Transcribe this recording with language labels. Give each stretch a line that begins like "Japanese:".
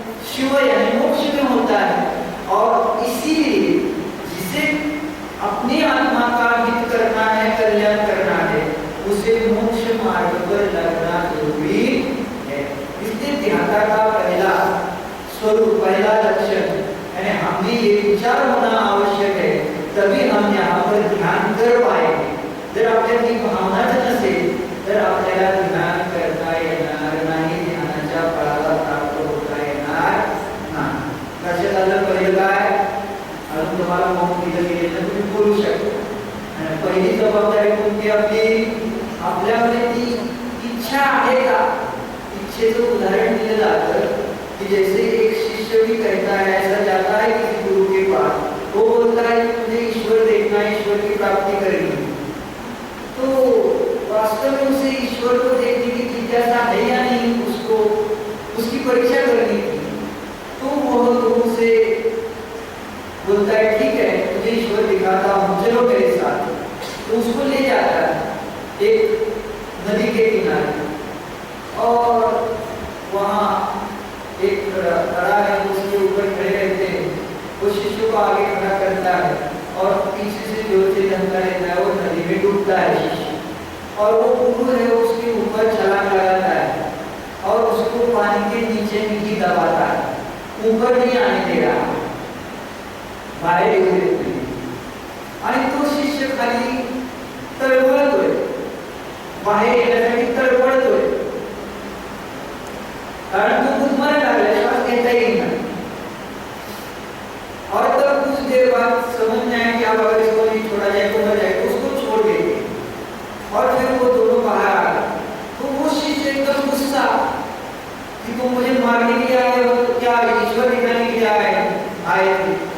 Hindi: शिव यानी मोक्ष में होता है। और इसीलिए जिसे अपनी आत्मा का हित करना है, कल्याण करना है, उसे मोक्ष मार्ग पर लगना जरूरी है। इसलिए ध्यानता का पहला स्वरूप, पहला लक्षण यानी हमें ये विचार होना आवश्यक है, तभी हम यहाँ पर ध्यान कर पाएंगे।
Marathi: जर आपल्याला ती भावनाच नसेल तर आपल्याला ध्यान करता येणार नाही, ध्यानाच्या फळाला प्राप्त होता येणार नाही। लक्षात आलं? पहिलं काय? अजून तुम्हाला मौन दिलं गेलं तुम्ही बोलू शकता। आणि पहिली जबाबदारी कोणती आपली? आपल्यामध्ये ती इच्छा आहे का? इच्छेचं उदाहरण दिलं जातं
Hindi: कि जैसे एक शिष्य भी कहता है, ऐसा जाता है किसी गुरु के पास, वो बोलता है मुझे ईश्वर देखना है, ईश्वर की प्राप्ति करनी। तो वास्तव में उसे ईश्वर को देखने की जिज्ञासा है या नहीं, उसको उसकी परीक्षा करनी थी। तो वह गुरु से बोलता है ठीक है तुझे ईश्वर दिखाता हूँ, चलो मेरे साथ। तो उसको ले जाता है एक नदी के किनारे, और वहाँ एक खड़ा है, उसके ऊपर खड़े रहते हैं। वो शिष्य को आगे खड़ा करता है और पीछे से जोर से धक्का देता है, वो नदी में डूबता है शिष्य। और वो गुरु है उसके ऊपर छलांग लगाता है और उसको पानी के नीचे ही दबाता है, ऊपर नहीं आने दे रहा,
Marathi: बाहेर येऊ देत नाही। आणि तो शिष्य खाली तळमळतोय, बाहेर येण्यासाठी तळमळतोय, कारण तो गुदमरायला लागला, श्वास घेता येईना।
Hindi: और तब कुछ देर बाद समझ में आया कि अब अगर इसको नहीं छोड़ा जाए तो मर जाएगा, उसको छोड़ देते। और फिर वो दोनों बाहर आ गए। तो वो शिष्य एकदम गुस्सा कि तुम मुझे मारने के लिए आए हो, क्या ईश्वर दिखाने के लिए आए थे।